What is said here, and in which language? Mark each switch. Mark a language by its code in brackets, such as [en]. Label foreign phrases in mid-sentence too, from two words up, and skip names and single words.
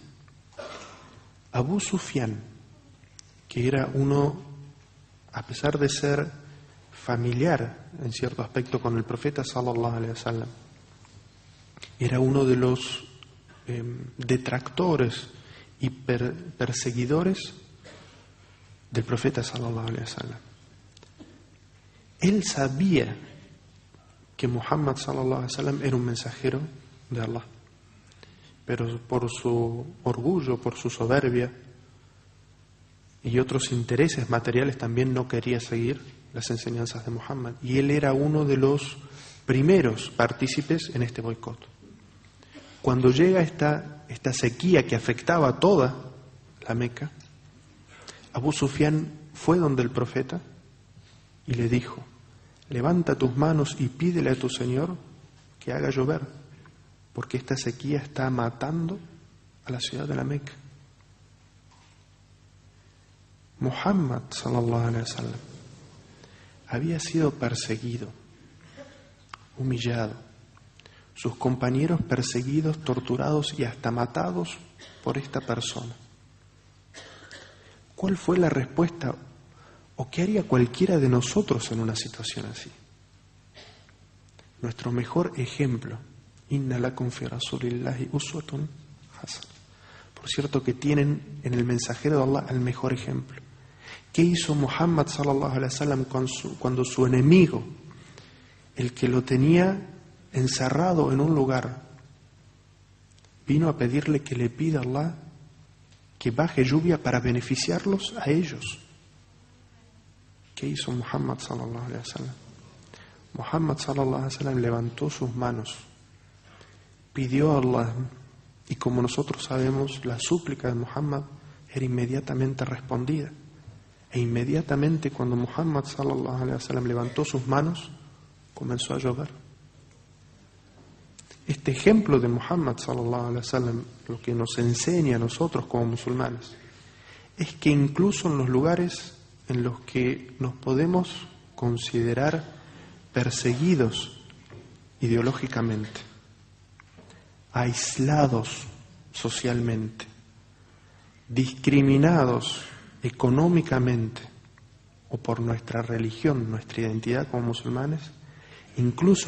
[es] Abu Sufyan, que era uno, a pesar de ser familiar en cierto aspecto con el profeta [ar] صلى الله عليه وسلم, [es] era uno de los detractores y perseguidores del profeta [ar] صلى الله عليه وسلم. [es] Él sabía que Muhammad [ar] صلى الله عليه وسلم [es] era un mensajero de Allah, pero por su orgullo, por su soberbia y otros intereses materiales también no quería seguir las enseñanzas de Muhammad, y él era uno de los primeros partícipes en este boicot. Cuando llega esta sequía que afectaba a toda la Meca, Abu Sufyan fue donde el profeta y le dijo: levanta tus manos y pídele a tu Señor que haga llover, porque esta sequía está matando a la ciudad de la Meca. Muhammad [ar] صلى الله عليه وسلم [es] había sido perseguido, humillado, sus compañeros perseguidos, torturados y hasta matados por esta persona. ¿Cuál fue la respuesta o qué haría cualquiera de nosotros en una situación así? Nuestro mejor ejemplo, [ar] إن لكم في رسول الله أسوة حسنة. [es] Por cierto que tienen en el mensajero de Allah el mejor ejemplo. ¿Qué hizo Muhammad [ar] صلى الله عليه وسلم [es] cuando su enemigo, el que lo tenía encerrado en un lugar, vino a pedirle que le pida a Allah que baje lluvia para beneficiarlos a ellos? ¿Qué hizo Muhammad [ar] صلى الله عليه وسلم? [es] Muhammad [ar] صلى الله عليه وسلم [es] levantó sus manos, pidió a Allah, y como nosotros sabemos, la súplica de Muhammad era inmediatamente respondida. E inmediatamente cuando Muhammad [ar] صلى الله عليه وسلم [es] levantó sus manos, comenzó a llover. Este ejemplo de Muhammad [ar] صلى الله عليه وسلم [es] lo que nos enseña a nosotros como musulmanes es que incluso en los lugares en los que nos podemos considerar perseguidos ideológicamente, aislados socialmente, discriminados económicamente o por nuestra religión, nuestra identidad como musulmanes, incluso